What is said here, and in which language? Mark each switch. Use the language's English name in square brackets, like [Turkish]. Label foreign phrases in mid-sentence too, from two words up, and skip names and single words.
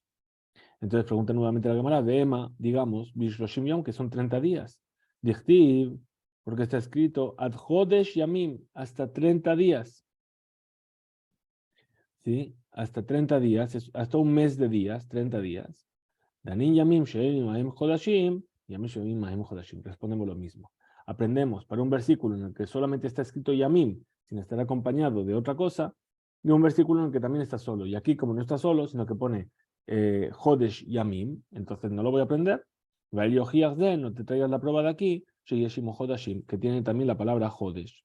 [Spanish] Entonces pregunta nuevamente la Gemara, de Ema, digamos, [Hebrew] בשלושים יום, [Spanish] que son 30 días. Dichtiv, porque está escrito [Hebrew] עד חודש ימים, [Spanish] hasta 30 días. ¿Sí? Hasta 30 días, hasta un mes de días, 30 días. [Hebrew] דנין ימים שאין עמהם חודשים, ימים שאין עמהם חודשים. [Spanish] Respondemos lo mismo. Aprendemos para un versículo en el que solamente está escrito Yamim, sin estar acompañado de otra cosa, y un versículo en el que también está solo. Y aquí, como no está solo, sino que pone [Hebrew] חודש ימים, [Spanish] entonces no lo voy a aprender. No te traigas la prueba de aquí, [Hebrew] שישים חודשים, [Spanish] que tiene también la palabra Chodesh.